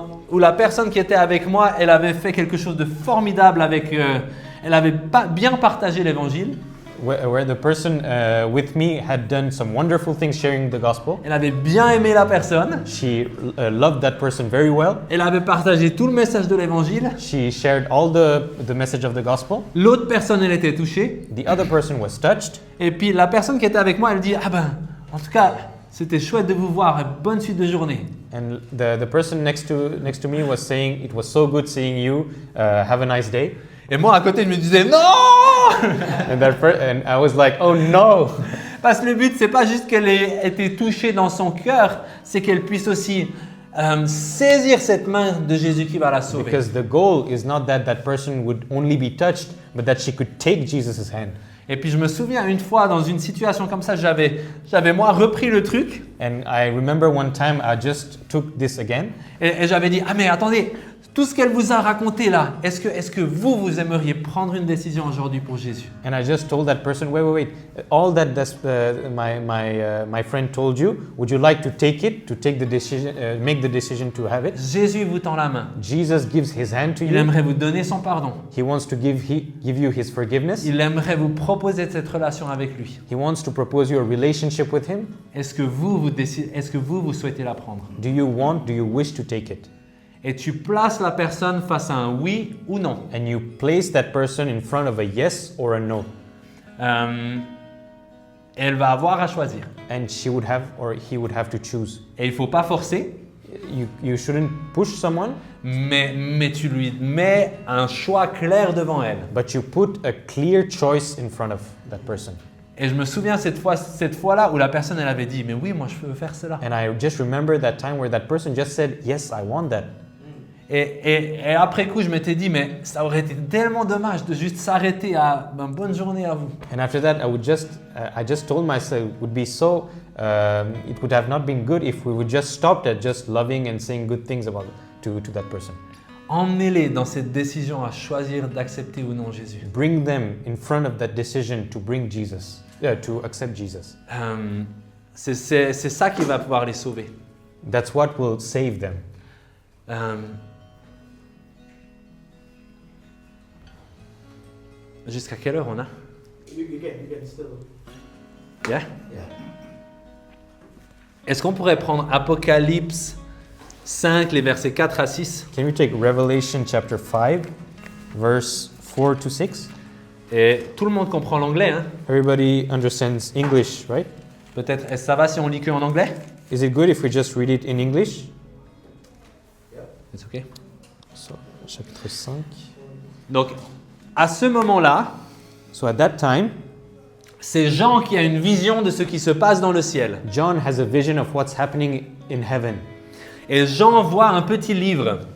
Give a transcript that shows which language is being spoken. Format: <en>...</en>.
<fr>où la personne qui était avec moi, elle avait fait quelque chose de formidable avec... elle avait bien partagé l'évangile.</fr> <en>where the person with me had done some wonderful things sharing the gospel.</en> <fr>Elle avait bien aimé la personne.</fr> <en>She loved that person very well.</en> <fr>Elle avait partagé tout le message de l'évangile.</fr> <en>She shared all the message of the gospel.</en> <fr>L'autre personne, elle était touchée.</fr> <en>The other person was touched.</en> <fr>Et puis la personne qui était avec moi, elle dit « Ah ben, en tout cas, c'était chouette de vous voir. Bonne suite de journée. »</fr> <en>And the person next to me was saying, it was so good seeing you. Have a nice day.</en> <fr>Et moi, à côté, je me disais « Non !»</fr> <en>And I was like, oh no!</en> <fr>Parce que le but, c'est pas juste qu'elle ait été touchée dans son cœur, c'est qu'elle puisse aussi saisir cette main de Jésus qui va la sauver.</fr> <en>Because the goal is not that that person would only be touched, but that she could take Jesus' hand.</en> <fr>Et puis je me souviens une fois dans une situation comme ça, j'avais moi repris le truc</fr> <en>And I remember one time I just took this again.</en> <fr>et j'avais dit « Ah mais attendez, tout ce qu'elle vous a raconté là, est-ce que vous aimeriez prendre une décision aujourd'hui pour Jésus ?»</fr> <en>And I just told that person, wait. All that my friend told you, would you like to take it, to take the decision, make the decision to have it?</en> <fr>Jésus vous tend la main.</fr> <en>Jesus gives his hand to</en> <fr>Il</fr> <en>you.</en> <fr>aimerait vous donner son pardon.</fr> <en>He wants to give you his forgiveness.</en> <fr>Il aimerait vous proposer cette relation avec lui.</fr> <en>He wants to propose you a relationship with him.</en> <fr>Est-ce que vous souhaitez la prendre?</fr> <en>Do you wish to take it?</en> <fr>et tu places la personne face à un oui ou non.</fr> <en>and you place that person in front of a yes or a no.</en> <fr>Elle va avoir à choisir.</fr> <en>And she would have or he would have to choose.</en> <fr>Et il ne faut pas forcer,</fr> <en>You shouldn't push someone,</en> <fr>mais tu lui mets un choix clair devant elle.</fr> <en>but you put a clear choice in front of that person.</en> <fr>Et je me souviens cette fois-là où la personne elle avait dit mais oui moi je veux faire cela.</fr> <en>And I just remember that time where that person just said, yes, I want that.</en> <fr>Et après coup je m'étais dit mais ça aurait été tellement dommage de juste s'arrêter à bonne journée à vous.</fr> <en>And after that, I just told myself it would be so, it would have not been good if we would just stopped at just loving and saying good things about to that person.</en> <fr>Emmenez-les dans cette décision à choisir d'accepter ou non Jésus.</fr> <en>Bring them in front of that decision to bring Jesus, to accept Jesus.</en> <fr>C'est ça qui va pouvoir les sauver.</fr> <en>That's what will save them.</en> <fr>Jusqu'à quelle heure on a?</fr> <en>You get still. Yeah?</en> <fr>Est-ce qu'on pourrait prendre Apocalypse 5, les versets 4 à 6?</fr> <en>Can we take Revelation chapter 5, verse 4 to 6?</en> <fr>Et tout le monde comprend l'anglais, hein?</fr> <en>Everybody understands English, right?</en> <fr>Peut-être, est-ce que ça va si on lit que en anglais?</fr> <en>Is it good if we just read it in English? It's okay.</en> <fr>So, chapitre 5. Donc, à ce moment-là,</fr> <en>So at that time,</en> <fr>c'est Jean qui a une vision de ce qui se passe dans le ciel.</fr> <en>John has a vision of what's happening in heaven.</en> <fr>Et Jean voit un petit livre.</fr>